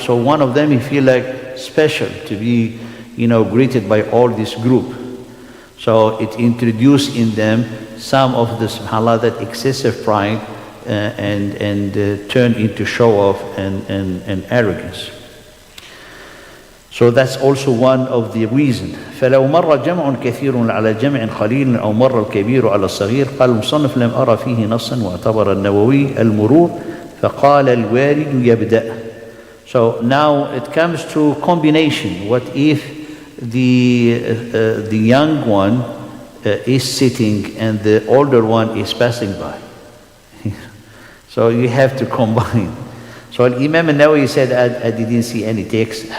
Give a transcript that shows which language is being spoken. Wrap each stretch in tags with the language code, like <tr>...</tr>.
<en>So one of them, he feel like special to be, greeted by all this group. So it introduced in them some of the, subhanAllah, that excessive pride and turn into show off and arrogance. So that's also one of the reasons.</en> <ar>فلو مر جمع كثير على جمع قليل أو مر الكبير على الصغير قال المصنف لم أرى فيه نصا واعتبر النووي المرور فقال الوارد يبدأ.</ar> <en>So now it comes to combination. What if the young one is sitting and the older one is passing by? So you have to combine. So Imam al-Nawawi said, I didn't see any text.</en>